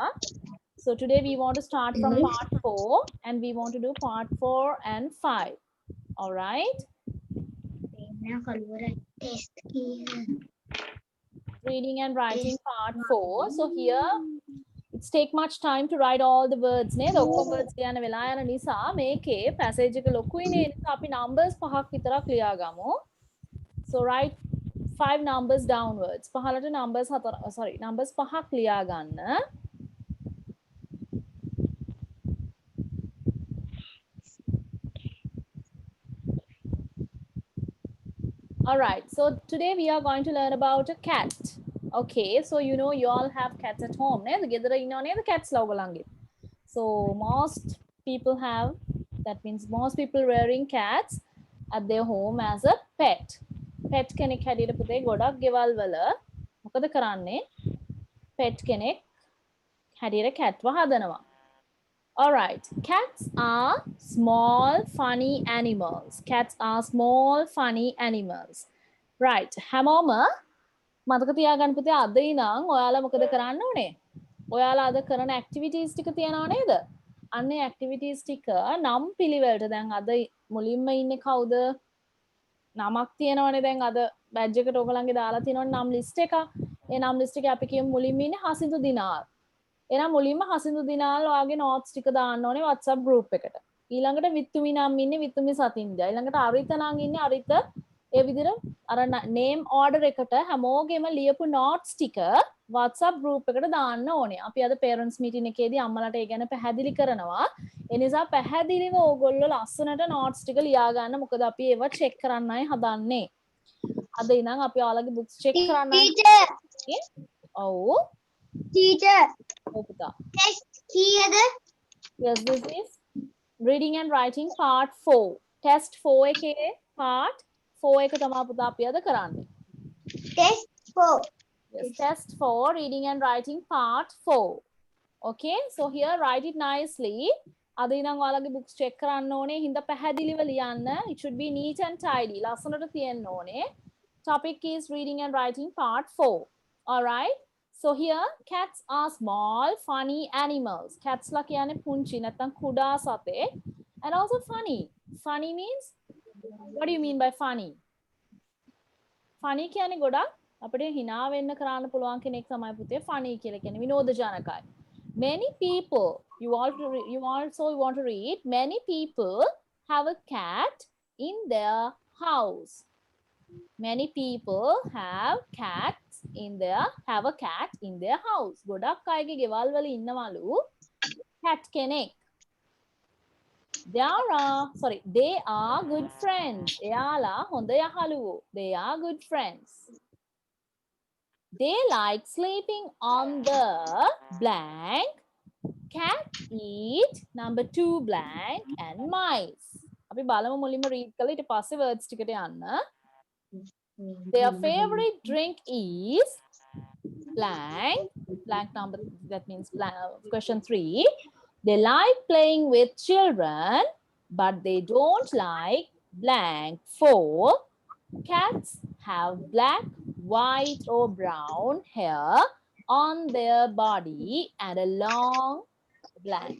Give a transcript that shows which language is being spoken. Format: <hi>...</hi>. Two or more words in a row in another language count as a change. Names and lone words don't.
<en>So today we want to start from part 4 and we want to do part 4 and 5. All right? Reading and writing part 4. So here it's take much time to write all the words</en> <si>නේද ඔක්කොම words ලියන්න වෙලා යන නිසා මේකේ passage එක ලොකුයි නේ නිසා අපි numbers පහක් විතරක් ලියා ගමු.</si> <en>So write 5 numbers downwards.</en> <si>පහලට</si> <en>numbers numbers</en> <si>පහක් ලියා ගන්න.</si> <en>All right, so today we are going to learn about a cat. Okay, so you know you all have cats at home</en> <si>නේද ගෙදර ඉන්නව නේද cats ලා ඔයගලන්ගේ.</si> <en>So most people have, that means most people rearing cats at their home as a pet.</en> <si>Pet කෙනෙක් හැටියට පුතේ ගොඩක් ගෙවල් වල මොකද කරන්නේ? Pet කෙනෙක් හැටියට cat ව හදනවා.</si> <en>All right, cats are small funny animals. Cats are small funny animals. Right,</en> <si>හැමෝම මතක තියාගන්න පුතේ අද ඉඳන් ඔයාලා මොකද කරන්න ඕනේ? ඔයාලා අද කරන activities ටික තියනවා නේද? අන්න ඒ activities ටික නම් පිළිවෙලට දැන් අද මුලින්ම ඉන්නේ කවුද? නමක් තියෙනවනේ දැන් අද badge එකට ඔයගලන්ගේ දාලා තියෙනවනේ නම් list එක. ඒ නම් list එකේ අපි කියමු මුලින්ම ඉන්නේ හසින්දු දිනාල්. එහෙනම් මුලින්ම හසින්දු දිනාල් ඔයාගේ notes ටික දාන්න ඕනේ WhatsApp group එකට. ඊළඟට විත්තුමි නම් ඉන්නේ විත්තුමි සතින්දා. ඊළඟට අරිත නම් ඉන්නේ අරිත ඒ විදිහට අර</si> <en>name order</en> <si>එකට හැමෝගෙම ලියපු notes ටික WhatsApp group එකට දාන්න ඕනේ. අපි අද</si> <en>parents meeting</en> <si>එකේදී අම්මලාට ඒ ගැන පැහැදිලි කරනවා. ඒ නිසා පැහැදිලිව ඕගොල්ලෝ ලස්සනට notes ටික ලියා ගන්න. මොකද අපි ඒව check කරන්නයි හදන්නේ. අද ඉඳන් අපි ඔයාලගේ</si> <en>books check</en> <si>කරන්නයි. ඔව්. Teacher, ඔව් පුතා. test කීයද?</si> <en>Yes, this is reading and writing part 4.</en> <si>Test 4 එකේ part 4 එක තමයි පුතා අපි අද කරන්නේ.</si> <en>Test 4. Yes, test 4, reading and writing part 4. Okay, so here write it nicely.</en> <si>අද ඉඳන් ඔයාලගේ</si> <en>books check</en> <si>කරන්න ඕනේ. හින්දා පැහැදිලිව ලියන්න.</si> <en>It should be neat and tidy.</en> <si>ලස්සනට තියෙන්න ඕනේ.</si> <en>Topic is reading and writing part 4. All right. So here cats are small funny animals.</en> <si>Cats ලා කියන්නේ පුංචි නැත්නම් කුඩා සතෙක්.</si> <en>And also funny. Funny means, what do you mean by funny?</en> <si>Funny කියන්නේ ගොඩක් අපිට hina වෙන්න කරන්න පුළුවන් කෙනෙක් තමයි පුතේ funny කියලා කියන්නේ විනෝදජනකයි.</si> <en>Many people, you also want to read, many people have a cat in their house. Many people have a cat in their house.</en> <si>ගොඩක් අයගේ ගෙවල් වල ඉන්නවලු cat කෙනෙක්.</si> <en>They are good friends.</en> <si>එයාලා හොඳ යහළුවෝ.</si> <en>They are good friends. They like sleeping on the blank. Cat eat number 2 blank and mice.</en> <si>අපි බලමු මුලින්ම read කරලා ඊට පස්සේ words ටිකට යන්න.</si> <en>Their favorite drink is blank. Blank number, that means blank, question 3. They like playing with children, but they don't like blank 4. Cats have black, white or brown hair on their body and a long blank.</en>